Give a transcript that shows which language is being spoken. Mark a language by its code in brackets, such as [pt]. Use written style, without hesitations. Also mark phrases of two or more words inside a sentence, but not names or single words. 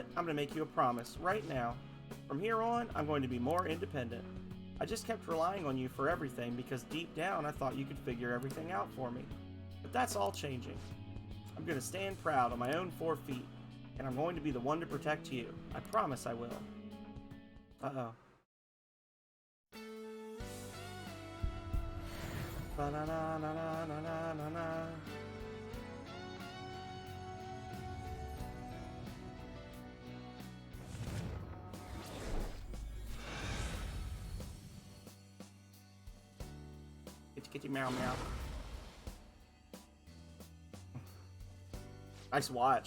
[en] I'm going to make you a promise right now. From here on, I'm going to be more independent. I just kept relying on you for everything because deep down I thought you could figure everything out for me. But that's all changing. I'm going to stand proud on my own 4 feet, and I'm going to be the one to protect you. I promise I will. Uh-oh. Ba-na-na-na-na-na-na-na. Kitty meow meow. Nice watch.